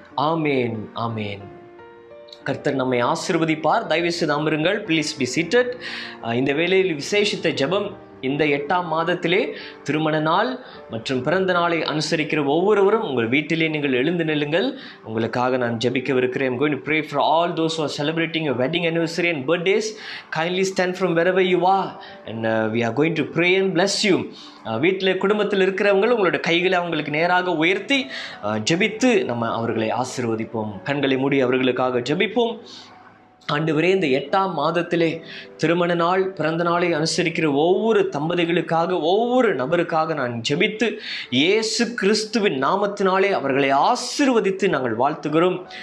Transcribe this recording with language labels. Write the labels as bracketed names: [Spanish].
[Tamil] ஆமேன், ஆமேன். கர்த்தர் நம்மை ஆசீர்வதிப்பார். தயவு செய்து அமருங்கள். [English] Please be seated. [Tamil] இந்த வேளையில் விசேஷித்த ஜெபம். இந்த 8ஆம் மாதத்திலே திருமண நாள் மற்றும் பிறந்த நாளை அனுசரிக்கிற ஒவ்வொருவரும் உங்கள் வீட்டிலே நீங்கள் எழுந்து நில்லுங்கள். உங்களுக்காக நான் ஜெபிக்கவிருக்கிறேன். [English] I'm going to pray for all those who are celebrating your wedding anniversary and birthdays. Kindly stand from wherever you are and we are going to pray and bless you. [Tamil] வீட்டில் குடும்பத்தில் இருக்கிறவங்க உங்களோட கைகளை அவங்களுக்கு நேராக உயர்த்தி ஜெபித்து நம்ம அவர்களை ஆசீர்வதிப்போம். கண்களை மூடி அவர்களுக்காக ஜெபிப்போம். ஆண்டவரே, இந்த 8ஆம் மாதத்திலே திருமண நாள், பிறந்த நாளை அனுசரிக்கிற ஒவ்வொரு தம்பதிகளுக்காக, ஒவ்வொரு நபருக்காக நான் ஜெபித்து இயேசு கிறிஸ்துவின் நாமத்தினாலே அவர்களை ஆசீர்வதித்து நாங்கள் வாழ்த்துகிறோம்.